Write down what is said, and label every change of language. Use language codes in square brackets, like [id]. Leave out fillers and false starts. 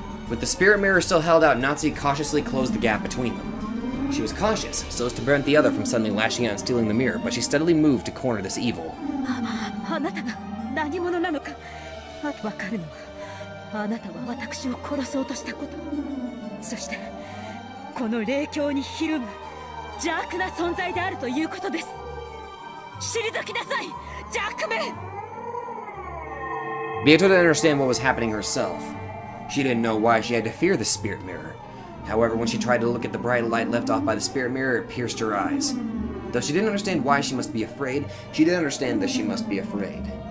[en] With the spirit mirror still held out, Natsuhi cautiously closed the gap between them. She was cautious, so as to prevent the other from suddenly lashing out and stealing the mirror, but she steadily moved to corner this evil. [ja] あなたが何者なのかわかるのは、あなたは私を殺そうとしたこと、そしてこの霊境にひるむ邪悪な存在であるということです。退きなさい、邪悪め。 [en] Beato didn't understand what was happening herself. She didn't know why she had to fear the spirit mirror. However, when she tried to look at the bright light left off by the spirit mirror, it pierced her eyes. Though she didn't understand why she must be afraid, she did understand that she must be afraid.